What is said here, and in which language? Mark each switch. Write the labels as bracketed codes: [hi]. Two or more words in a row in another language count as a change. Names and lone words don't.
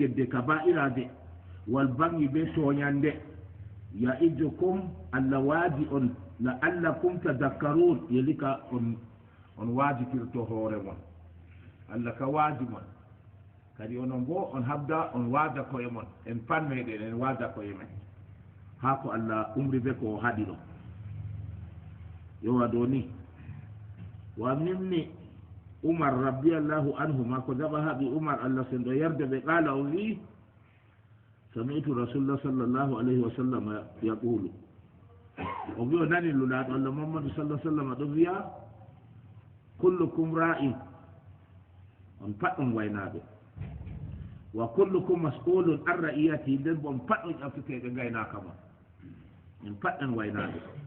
[ff] gedde kaba'irade [ar] والبغي [ff] be toñande [ar] يعظكم الله [ff] waadi on [ar] لعلكم تذكرون [ff] yelika on waajitirto hoore mon Allah ka waadi mon kadi onon bo on habda on waada koye mon en panmeɗen en waada koye men ha ko Allah umri be ko haɗi ɗo yowa do ni wa minni Umar [ar] رضي الله عنه [ff] ma ko jaɓa haɓi Umar Allah sendo yarde ɓe qala o wi [ar] سمعت رسول الله صلى الله عليه وسلم يقول [ff] o wi o nani lulaɗo Allah Muhammadu [ar] صلى الله عليه وسلم [ff] ɗo wiya [ar] كلكم راع [ff] on pat on waynaɓe [ar] وكلكم مسؤول عن رعيته [ff] nden bo on pat on ƴaftiteɓe gaynaka ma en pat en waynaɓe